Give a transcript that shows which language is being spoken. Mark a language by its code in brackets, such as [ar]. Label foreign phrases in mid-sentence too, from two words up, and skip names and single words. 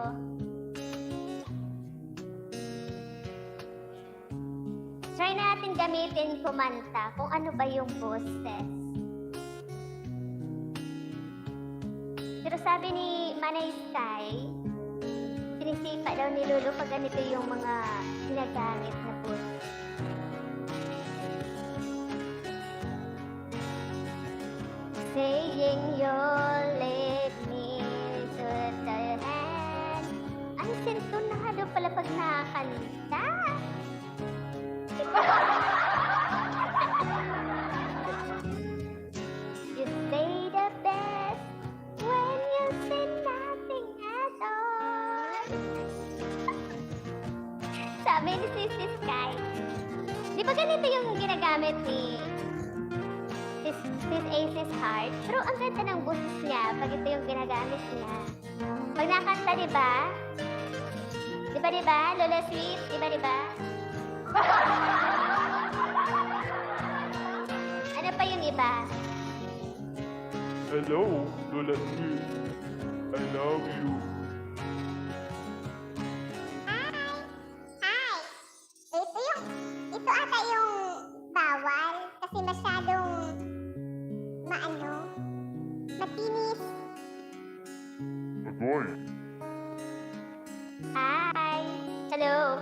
[tl] Try Try natin gamitin kumanta kung ano ba yung boses. Pero sabi ni Manay Sky, sinisipa daw ni Lulu pag ganito yung mga ginagamit na boses. [en] Saying you'll let me to the hand. [tl] Ay, sintonado pala pag nakakanta. [en] You say the best when you say nothing at all. [tl] Sabi ni Sissy Sky, di ba ganito yung ginagamit ni Sis Ace's Heart? Pero ang ganda ng boses niya pag ito yung ginagamit niya. Pag nakanta, di ba? Di ba, Lola Sweet? Di ba? Ano pa yung iba? [en] Hello, Lola Sweet. I love you. Hi! [tl] Ito ata yung bawal kasi masyadong matinis. Agoy. [en] Hi! Hello!